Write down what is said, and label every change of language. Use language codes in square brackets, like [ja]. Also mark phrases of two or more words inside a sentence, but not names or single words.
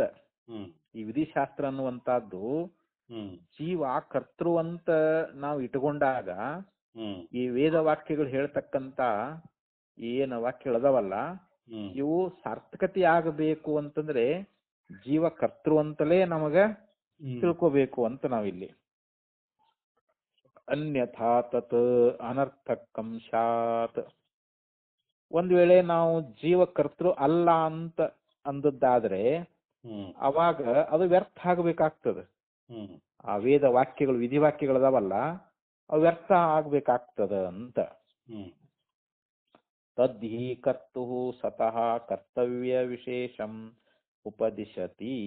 [kn] ಈ ವಿಧಿಶಾಸ್ತ್ರ ಅನ್ನುವಂತಹದ್ದು ಜೀವ ಕರ್ತೃ ಅಂತ ನಾವು ಇಟ್ಕೊಂಡಾಗ ಈ ವೇದ ವಾಕ್ಯಗಳು ಹೇಳ್ತಕ್ಕಂತ ಏನು ವಾಕ್ಯಗಳದಾವಲ್ಲ ಇವು ಸಾರ್ಥಕತೆ ಆಗಬೇಕು ಅಂತಂದ್ರೆ ಜೀವ ಕರ್ತೃ ಅಂತಲೇ ನಮಗ ತಿಳ್ಕೋಬೇಕು ಅಂತ ನಾವಿಲ್ಲಿ. [sa] ಅನ್ಯಥಾ ತತ್ ಅನರ್ಥಕಂ ಸ್ಯಾತ್, [kn] ಒಂದ್ ವೇಳೆ ನಾವು ಜೀವ ಕರ್ತೃ ಅಲ್ಲ ಅಂತ ಅಂದದ್ದಾದ್ರೆ ಅವಾಗ ಅದು ವ್ಯರ್ಥ ಆಗ್ಬೇಕಾಗ್ತದೆ. ಆ ವೇದ ವಾಕ್ಯಗಳು ವಿಧಿ ವಾಕ್ಯಗಳದಾವಲ್ಲ ಅವು ವ್ಯರ್ಥ ಆಗ್ಬೇಕಾಗ್ತದ ಅಂತ. [sa] ತದ್ಹಿ ಕರ್ತು ಸತಃ ಕರ್ತವ್ಯ ವಿಶೇಷಂ ಉಪದಿಶತಿ.